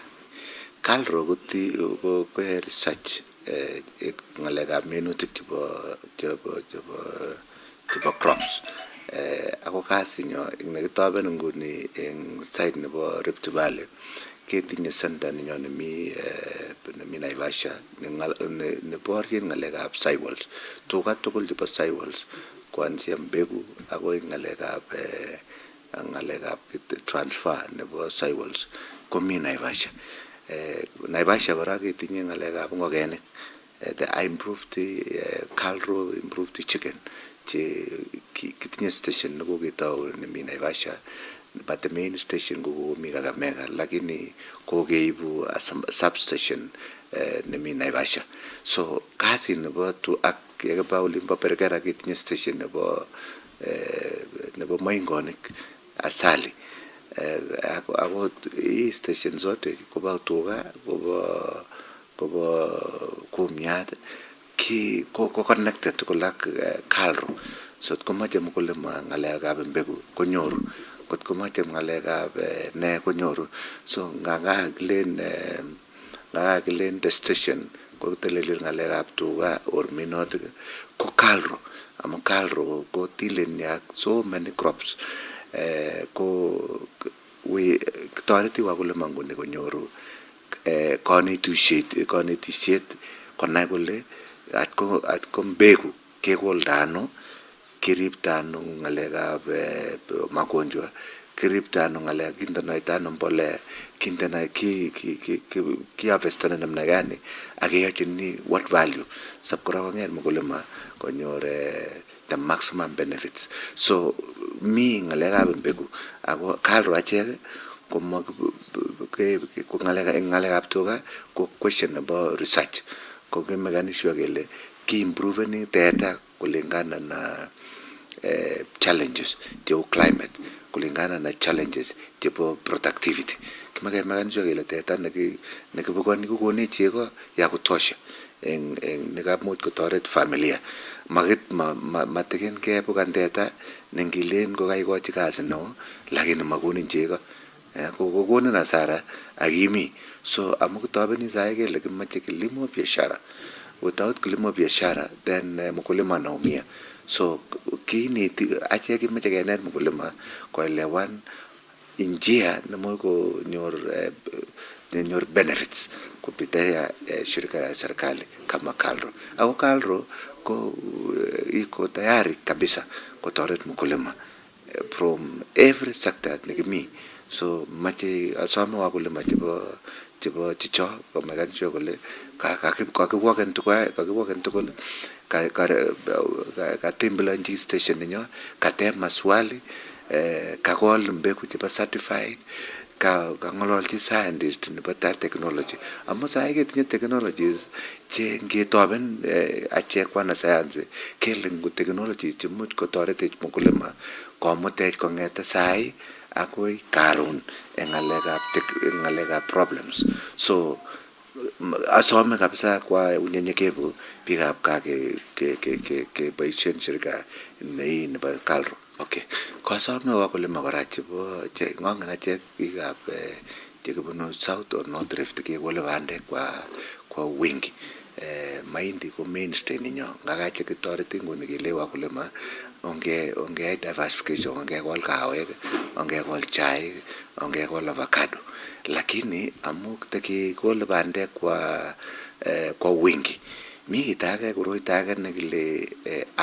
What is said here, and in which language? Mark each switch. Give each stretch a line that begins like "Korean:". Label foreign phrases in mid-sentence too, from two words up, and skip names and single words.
Kalenjin: KALRO ko research ngalekab minutik chebo crops. Ako kasinyo nekitoben nguni eng site nebo Rift Valley ketinye center ninyo nemi Naivasha neborien ngalekab soils. Tuga tugul chebo soils
Swahili: kuanzia mbegu
Kalenjin: akoi ngalekab transfer nebo soils komi Naivasha. Naivasha kora ketinye ngalekab ngokenik.
English: I improved KALRO improved the chicken.
Kalenjin: Kitinye station nekoketau nemi Naivasha,
English: but the main station
Kalenjin: kokomi Kakamega, lakini kokeibu
English: a substation
Kalenjin: nemi Naivasha. So kasi nebo tu ak yekeba olimbo Perkera ketinye station nebo moingonik asali. Ako
Swahili: hii station zote
Kalenjin: koba tuga koba kumiat ko connected kulak KALRO. So komache mkulima ngalekab mbegu konyoru, kot komache ngalekab ne konyoru. So ngakakilen
English: the station
Kalenjin: ko teleli ngalekab tuga or minutik ko KALRO. Amu KALRO ko dealing yak
English: so many crops.
Kalenjin: Ko we toreti wakulima nguni konyoru kanetisiet konai kole atko mbegu kekoldano, kiriptano ngalekab magonjwa, kiriptano ngalek kindenoitano mbolea, kindena ki harvestane
Swahili: namna gani
Kalenjin: akeyachini
English: what value
Kalenjin: sabkora konget mkulima konyor
English: the maximum benefits.
Kalenjin: So mi ngalekab mbegu ako KALRO achek ko ngalekab tuga ko
English: question about research
Kalenjin: ko kemekanisho kele ki improve ni data
Swahili: kulingana na challenges
Kalenjin: chebo climate,
Swahili: kulingana na challenges
Kalenjin: chebo productivity. Kemekanisho kele data nekibukoni kokone chego
Swahili: ya kutosha
Kalenjin: eng nekamuch kotoret familia. Mateken kebukan data nengilen kokaikochi kasi no lakini makonin chego. Kokonin hasara akimi. So amu kitobeni sahi kele kimache
Swahili: kilimo biashara. Without kilimo biashara then mkulima anaumia.
Kalenjin: So kineti achek kimache kenet mkulima koelewan njia nemoe konyor benefits
Swahili: kupitia shirika ya serikali kama KALRO.
Kalenjin: Au KALRO ko
Swahili: iko tayari kabisa
Kalenjin: kutoret mkulima
English: from every sector
Kalenjin: nikimi. So mache asome wakulima chebo chicho komekanisho kole kakiwaken tugul katembelanchi station ninyo kateb maswali kakol mbegu chebo certified kangololchi scientist nebo technology. Amu sahi ketinye technologies che ngetoben achek wana science kele ngu technologies chemuch kotoretech mkulima komutech kongete sahi akoi karon eng ngalekab problems. So asome
Swahili: kabisa kwa unyenyekevu
Kalenjin: biikab kaa keboisien shirika nei nebo KALRO. Okay. Kasome wakulima kora chebo ngongen achek biikab chekibunu South or North Rift kekole bandek
Swahili: kwa wingi.
Kalenjin: Mahindi ko mainstay ninyo. Ngakache kitoreti nguni kele wakulima onge diversification, ongekol kawek, ongekol chaik, ongekol avocado. Lakini amu tekikole bandek
Swahili: kwa wingi.
Kalenjin: Mi kitage koroitage nekile aflatoxins.